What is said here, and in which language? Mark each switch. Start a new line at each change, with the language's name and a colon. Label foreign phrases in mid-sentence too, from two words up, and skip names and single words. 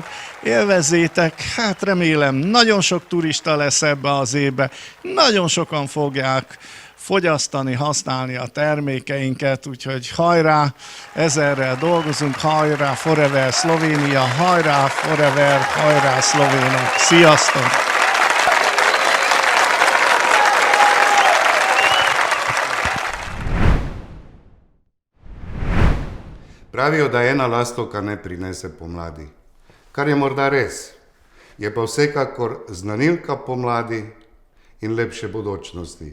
Hungarian: Élvezzétek, hát remélem nagyon sok turista lesz ebbe az évbe, nagyon sokan fogják fogyasztani, használni a termékeinket, úgyhogy hajrá, ezerrel dolgozunk, hajrá Forever Szlovénia, hajrá Forever, hajrá szlovénok, sziasztok!
Slovenian: Pravijo, da ena lastovka ne prinese pomladi. Kar je morda res, je pa vsekakor znanilka pomladi in lepše bodočnosti.